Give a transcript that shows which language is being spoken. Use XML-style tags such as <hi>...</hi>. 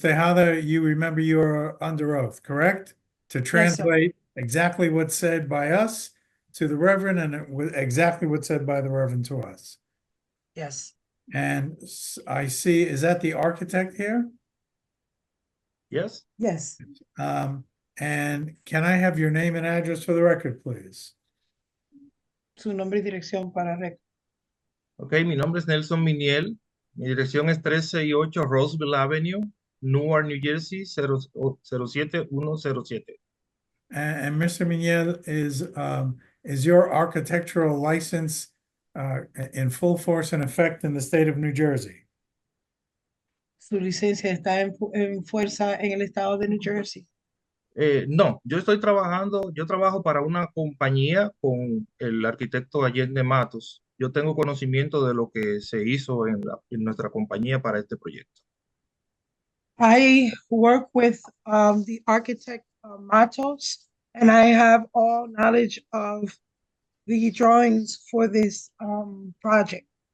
<en>Tejada, you remember you are under oath, correct? To translate exactly what's said by us to the Reverend and exactly what's said by the Reverend to us. Yes. And I see, is that the architect here? Yes. Yes. And can I have your name and address for the record, please?</en> <es>Su nombre y dirección para récord. Ok, mi nombre es Nelson Miniel. Mi dirección es 368 Roseville Avenue, Newark, New Jersey, 07107.</es> <en>And Mr. Miniel, is your architectural license in full force and effect in the state of New Jersey?</en> <es>Su licencia está en fuerza en el estado de New Jersey. No, yo trabajo para una compañía con el arquitecto Allende Matos. Yo tengo conocimiento de lo que se hizo en nuestra compañía para este proyecto.</es> <en>I work with the architect Matos, and I have all knowledge of the drawings for this project.</en>